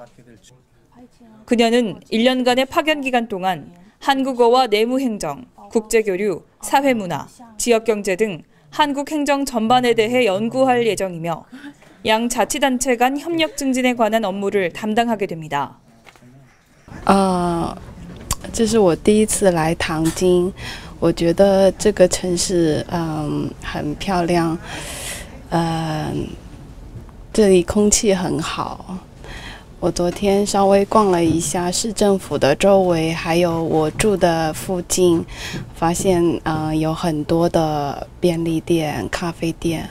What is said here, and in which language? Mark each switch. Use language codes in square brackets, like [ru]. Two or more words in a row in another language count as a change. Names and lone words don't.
[ko] 그녀는 1년간의 파견 기간 동안 한국어와 내무행정, 국제교류, 사회문화, 지역경제 등 한국 행정 전반에 대해 연구할 예정이며 양 자치단체 간 협력 증진에 관한 업무를 담당하게 됩니다. [zh] 这是我第一次来唐津，我觉得这个城市很漂亮，这里空气很好。我昨天稍微逛了一下市政府的周围，还有我住的附近，发现有很多的便利店、咖啡店。